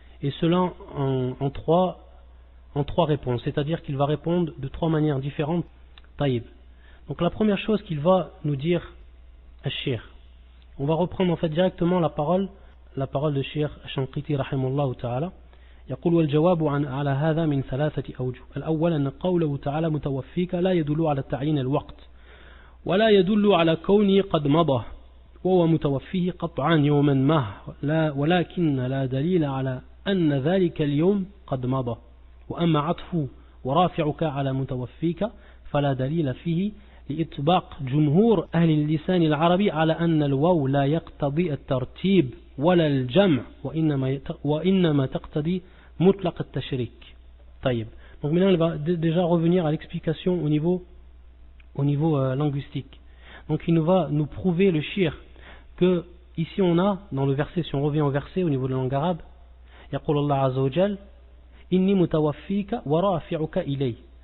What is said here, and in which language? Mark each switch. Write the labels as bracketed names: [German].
[French] Et cela en trois réponses, c'est-à-dire qu'il va répondre de trois manières différentes. Taïb. Donc la première chose qu'il va nous dire al-Cheikh, on va reprendre en fait directement la parole de Cheikh Shanqiti rahimahullah ta'ala. [Arabic] يقول والجواب على هذا من ثلاثة أوجه. الأول أن قوله تعالى متوفيك لا يدل على تعيين الوقت ولا يدل على كونه قد مضى وهو متوفيه قطعا يوما ما ولكن لا دليل على أن ذلك اليوم قد مضى وأما عطف ورافعك على متوفيك فلا دليل فيه لإطباق جمهور أهل اللسان العربي على أن الواو لا يقتضي الترتيب ولا الجمع وإنما تقتضي مطلق التشريك. طيب. [French] Donc maintenant il va déjà revenir à l'explication au niveau linguistique. Donc il va nous prouver le shir que ici on a dans le verset, si on revient au verset au niveau de la langue arabe, [Arabic] يقول الله عز وجل إني متوفيك ورافعك إلي.